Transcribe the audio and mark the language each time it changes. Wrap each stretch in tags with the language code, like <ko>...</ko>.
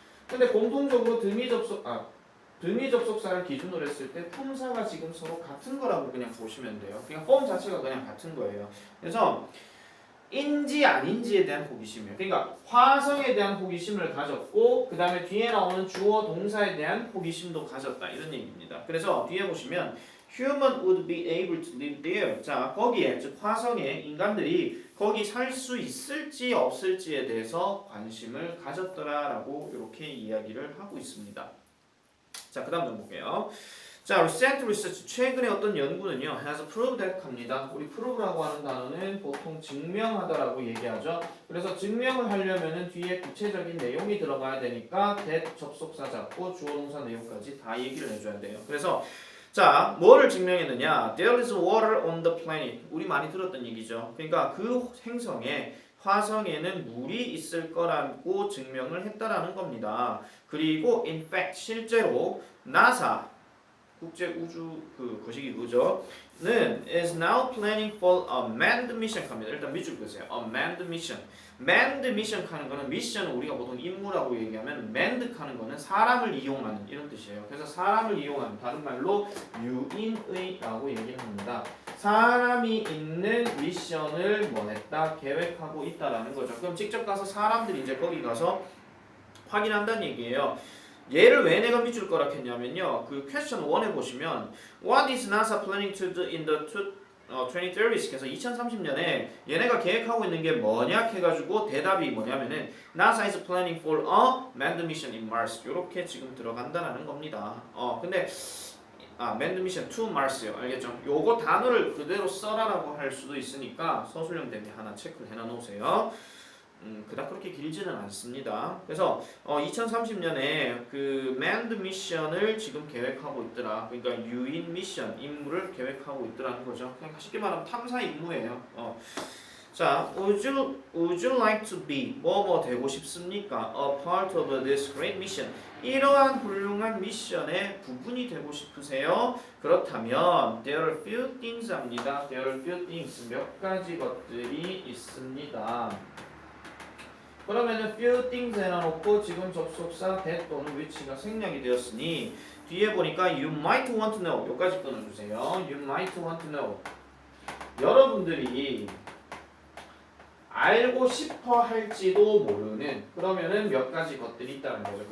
<ko>근데 공통적으로 등위 접속사를 기준으로 했을 때 품사가 지금 서로 같은 거라고 그냥 보시면 돼요. 그냥 폼 자체가 그냥 같은 거예요. 그래서 인지 아닌지에 대한 호기심이에요. 그러니까 화성에 대한 호기심을 가졌고 그 다음에 뒤에 나오는 주어 동사에 대한 호기심도 가졌다 이런 얘기입니다. 그래서 뒤에 보시면</ko> <en>Human would be able to live there.</en> <ko>자, 거기에 즉 화성에 인간들이 거기 살 수 있을지 없을지에 대해서 관심을 가졌더라라고 이렇게 이야기를 하고 있습니다. 자, 그 다음 좀 볼게요. 자,</ko> <en>recent research</en> <ko>최근에 어떤 연구는요</ko> <en>has proved that</en> <ko>합니다. 우리 prove라고 하는 단어는 보통 증명하다라고 얘기하죠. 그래서 증명을 하려면은 뒤에 구체적인 내용이 들어가야 되니까 that 접속사 잡고 주어 동사 내용까지 다 얘기를 해줘야 돼요. 그래서 자, 뭐를 증명했느냐?</ko> <en>There is water on the planet.</en> <ko>우리 많이 들었던 얘기죠. 그러니까 그 행성에 화성에는 물이 있을 거라고 증명을 했다라는 겁니다. 그리고</ko> <en>in fact</en> <ko>실제로</ko> <en>NASA</en> <ko>국제 우주 그 거시기구조는</ko> <en>is now planning for a manned mission</en> <ko>합니다. 일단 밑줄 그으세요.</ko> <en>A manned mission.</en> <ko>manned mission 하는 거는 미션은 우리가 보통 임무라고 얘기하면 manned 하는 거는 사람을 이용하는 이런 뜻이에요. 그래서 사람을 이용하는 다른 말로 유인의라고 얘기를 합니다. 사람이 있는 미션을 뭐 했다 계획하고 있다라는 거죠. 그럼 직접 가서 사람들이 이제 거기 가서 확인한다는 얘기예요. 얘를 왜 내가 밑줄 거라 했냐면요. 그 퀘스천 1에 보시면</ko> <en>What is NASA planning to do in the 2030s?</en> <ko>그래서 2030년에 얘네가 계획하고 있는 게 뭐냐 해가지고 대답이 뭐냐면은</ko> <en>NASA is planning for a manned mission in Mars.</en> <ko>이렇게 지금 들어간다라는 겁니다. 근데</ko> <en>manned mission to Mars</en> <ko>요. 알겠죠? 요거 단어를 그대로 써라라고 할 수도 있으니까 서술형 대비 하나 체크를 해놔 놓으세요. 그닥 그렇게 길지는 않습니다. 그래서 2030년에 그 manned mission을 지금 계획하고 있더라. 그러니까 유인 미션 임무를 계획하고 있더라는 거죠. 그냥 쉽게 말하면 탐사 임무예요. 자, would you like to be 뭐 되고 싶습니까?</ko> <en>A part of this great mission.</en> <ko>이러한 훌륭한 미션의 부분이 되고 싶으세요? 그렇다면</ko> <en>there are few things</en> <ko>합니다.</ko> <en>there are few things</en> <ko>몇 가지 것들이 있습니다. 그러면은 few things 해놔놓고 지금 접속사 that 또는 which가 생략이 되었으니 뒤에 보니까</ko> <en>you might want to know</en> <ko>여기까지 끊어주세요.</ko> <en>you might want to know</en> <ko>여러분들이 알고 싶어 할지도 모르는 그러면은 몇 가지 것들이 있다는 거죠.</ko>